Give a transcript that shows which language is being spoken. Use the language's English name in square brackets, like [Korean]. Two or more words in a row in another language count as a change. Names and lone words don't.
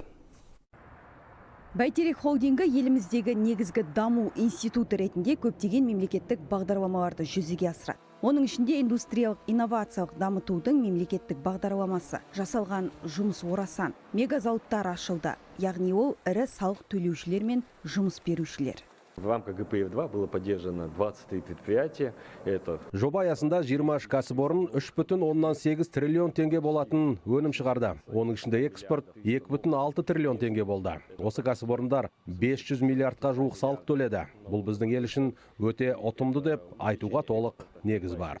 [Kazakh] Бәйтерек холдингі еліміздегі негізгі даму институты ретінде көптеген мемлекеттік бағдарламаларды жүзеге асырады. Оның ішінде индустриялық инновациялық дамытудың мемлекеттік бағдарламасы, жасалған жұмыс орасан, мегазауыттар ашылды, яғни ол ірі салық төлеушілер мен жұмыс берушілер. [Russian] В рамках ГПФ-2 было поддержано 23 предприятия. [Kazakh] Жоба аясында 23 кәсіпорын 3,8 триллион теңге болатын өнім шығарды. Оның ішінде экспорт 2,6 триллион теңге болды. Осы кәсіпорындар 500 миллиардқа жуық салық төледі. Бұл біздің ел үшін өте ұтымды деп айтуға толық негіз бар.